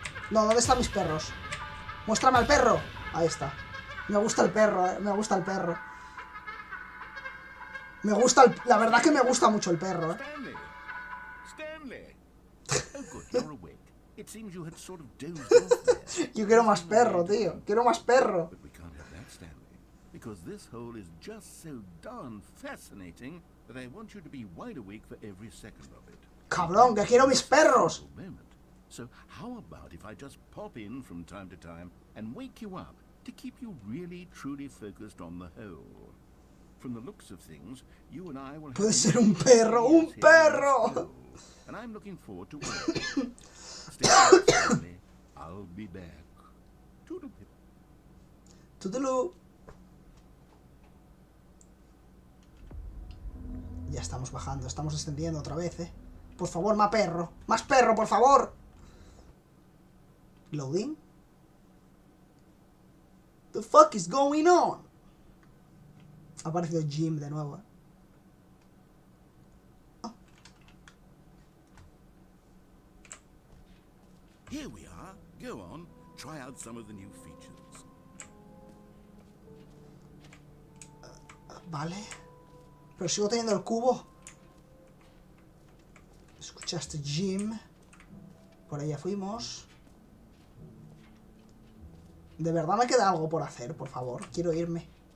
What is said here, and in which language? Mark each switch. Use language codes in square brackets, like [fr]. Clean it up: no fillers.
[es] No, ¿dónde están mis perros? ¡Muéstrame al perro! Ahí está. Me gusta el perro, me gusta el perro. Me gusta el... La verdad que me gusta mucho el perro, [en] Stanley! Stanley! Oh, good, you're awake. It seems you had sort of dozed off there. [es] Yo quiero más perro, tío. Quiero más perro. [en] But we can't have that, Stanley, because this hole is just so darn fascinating that I want you to be wide awake for every second of it. [es] Cabrón, que quiero mis perros. [en] Moment. So how about if I just pop in from time to time and wake you up to keep you really truly focused on the hole? From the looks of things, you and I will have [es] Puede ser un perro, un perro. [en] And I'm looking forward to it. Stay tuned, Stanley. I'll be back. Toodle-pip. Toodaloo. [es] Ya estamos bajando, estamos descendiendo otra vez, ¿eh? Por favor, más perro, por favor. Loading. [en] The fuck is going on? [es] Ha aparecido Jim de nuevo, ¿eh? [en] Oh. Here we are. Go on. Try out some of the new features. [es] Vale. Pero sigo teniendo el cubo. Escuchaste, Jim. Por ahí ya fuimos. De verdad me queda algo por hacer, por favor. Quiero irme.